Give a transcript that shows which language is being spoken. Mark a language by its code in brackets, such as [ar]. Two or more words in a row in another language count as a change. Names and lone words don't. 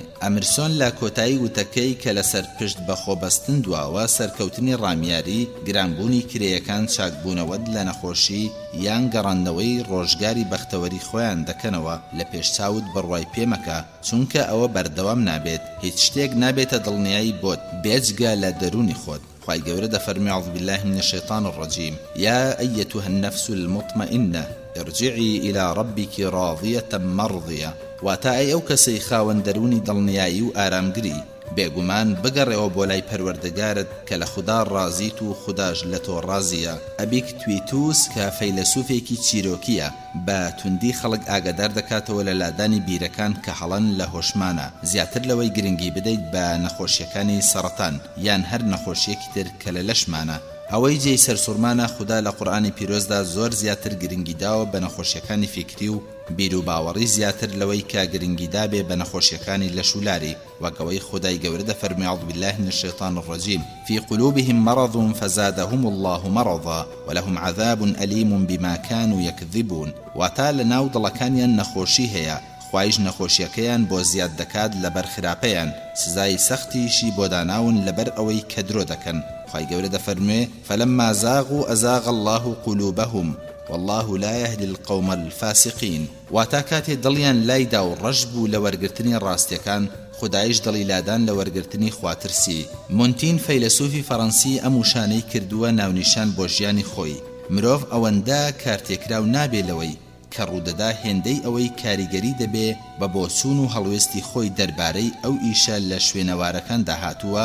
[ckb] ئەمرسۆن لە کۆتایی وتەکەی کە لەسەر پشت بەخۆبەستن دواوە سەرکەوتنی ڕامیاری، گرانبوونی کرێیەکان، چاکبوونەوەت لە نەخۆشی یان گەڕاندنەوەی ڕۆژگاری بەختەوەری خۆیان دەکەنەوە لە پێشچاوت بڕوای پێمەکە، چونکە ئەوە بەردەوام نابێت. هیچ شتێک نابێتە دڵنیایی بۆت بێجگە لە دەرونی خۆت. خی گەورە دەفەرمی [ar] أعوذ بالله من الشيطان الرجيم يا أيتها النفس المطمئنة ارجعي إلى ربك راضية مرضية. [ckb] واتا ئەی ئەو کەسەی خاوەن دەرونی دڵنیایی و ئارامگری، بێگومان بگەڕێەوە بۆ لای پەروەردگارت کە لە خوددا ڕازیت و خودداش لە تۆ ڕازیە. ئەبیکتویتوس کە فەیلسوفێکی چیرۆکیە بە توندی خەڵک ئاگادار دەکاتەوە لە لادانی بیرەکان کە هەڵەن لە هۆشمانە، زیاتر لەوەی گرنگی بدەیت بە نەخۆشیەکانی سەرەتان یان هەر نەخۆشیەکی تر کە لە لەشمانە. ئەوەی جێی سەرسوورمانە خوددا لە قورئانی پیرۆزدا زۆر زیاتر گرنگی داوە بە نەخۆشیەکانی فیکری و بیر و باوەڕی زیاتر لەوەی کە گرنگی دابێ بە نەخۆشیەکانی لەشولاری، وەکەوەی خودای گەورە دەفەرمی [ar] أعوذ بالله من الشيطان الرجيم في قلوبهم مرض فزادهم الله مرضا ولهم عذاب أليم بما كانوا يكذبون. [ckb] واتا لەناو دڵەکانیان نەخۆشی هەیە، خوایش نەخۆشیەکەیان بۆ زیاد دەکات لەبەر خراپەیان، سزای سەختیشی بۆ داناون لەبەر ئەوەی کە درۆ دەکەن. خی گەورە دەفەرمێ [ar] فلما زاغوا أزاغ الله قلوبهم والله لا يهدي القوم الفاسقين. [ckb] واتا کاتێ دڵیان لایدا و ڕەش بوو لە وەرگرتنی ڕاستیەکان، خدایش دڵی لادان لە وەرگرتنی خواترسی. مونتین فەیلسوفی فەڕەنسی ئەم وشانەی کردووە ناونیشان بۆ ژیانی خۆی. مرۆڤ ئەوەندە کارتێکراو نابێ لەوەی کە ڕوودەدا هێندەی ئەوەی کاریگەری دەبێ بە بۆچوون و هەڵوێستی خۆی دەربارەی ئەو ئیشە لە شوێنەوارەکان داهاتووە.